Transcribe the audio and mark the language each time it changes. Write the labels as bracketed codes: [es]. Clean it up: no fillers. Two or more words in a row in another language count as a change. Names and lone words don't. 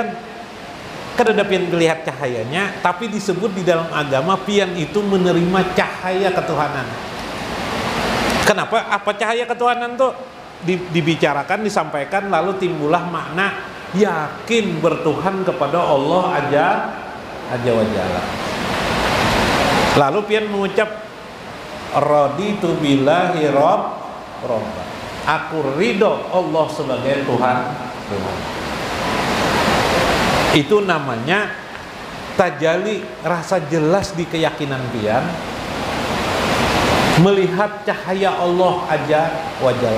[id] Kan ada pian melihat cahayanya, tapi disebut di dalam agama pian itu menerima cahaya ketuhanan. Kenapa? Apa cahaya ketuhanan tuh? Dibicarakan, disampaikan, lalu timbullah makna yakin bertuhan kepada Allah [ar] عز وجل. [id] Lalu pian mengucap [ar] رضيت بالله ربا. [id] Aku ridho Allah sebagai Tuhan. Itu namanya tajali, rasa jelas di keyakinan pian, melihat cahaya Allah [ar] عز وجل.